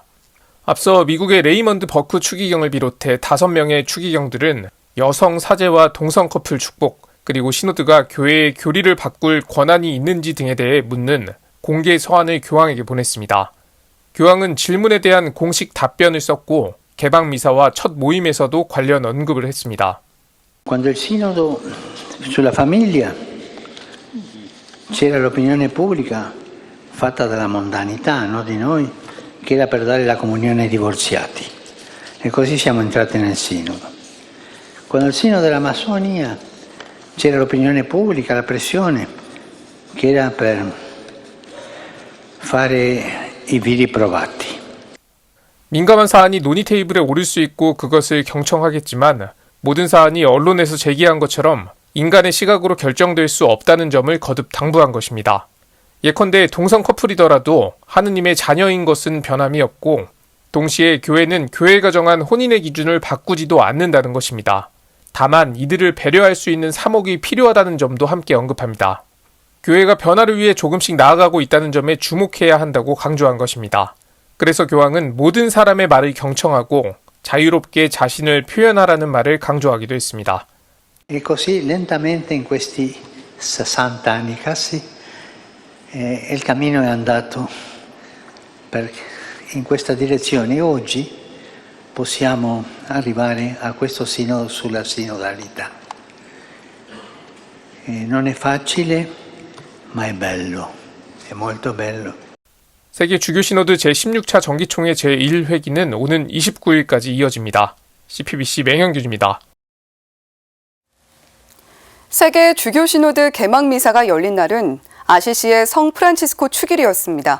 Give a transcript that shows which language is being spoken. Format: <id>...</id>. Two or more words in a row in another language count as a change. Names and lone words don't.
<ko>앞서 미국의 레이먼드 버크 추기경을 비롯해 5명의 추기경들은 여성 사제와 동성 커플 축복, 그리고 시노드가 교회의 교리를 바꿀 권한이 있는지 등에 대해 묻는 공개 서한을 교황에게 보냈습니다. 교황은 질문에 대한 공식 답변을 썼고 개방 미사와 첫 모임에서도 관련 언급을 했습니다.</ko> <it>Quando il sinodo sulla famiglia c'era l'opinione pubblica fatta dalla mondanità, no, di noi, che era per dare la comunione ai divorziati. E così siamo entrati nel sinodo. Quando il sinodo della massonia c'era l'opinione pubblica, la pressione, che era per fare i vili provati.</it> <ko>민감한 사안이 논의 테이블에 오를 수 있고 그것을 경청하겠지만 모든 사안이 언론에서 제기한 것처럼 인간의 시각으로 결정될 수 없다는 점을 거듭 당부한 것입니다. 예컨대 동성 커플이더라도 하느님의 자녀인 것은 변함이 없고 동시에 교회는 교회가 정한 혼인의 기준을 바꾸지도 않는다는 것입니다. 다만 이들을 배려할 수 있는 사목이 필요하다는 점도 함께 언급합니다. 교회가 변화를 위해 조금씩 나아가고 있다는 점에 주목해야 한다고 강조한 것입니다. 그래서 교황은 모든 사람의 말을 경청하고 자유롭게 자신을 표현하라는 말을 강조하기도 했습니다.</ko> <it>E così lentamente in questi 60 anni quasi il cammino è andato in questa direzione e oggi possiamo arrivare a questo sinodo sulla sinodalità. Non è facile, ma è bello, è molto bello.</it> <ko>세계 주교 시노드 제16차 정기총회 제1회기는 오는 29일까지 이어집니다. CPBC 맹현균입니다. 세계 주교 시노드 개막 미사가 열린 날은 아시시의 성 프란치스코 축일이었습니다.</ko>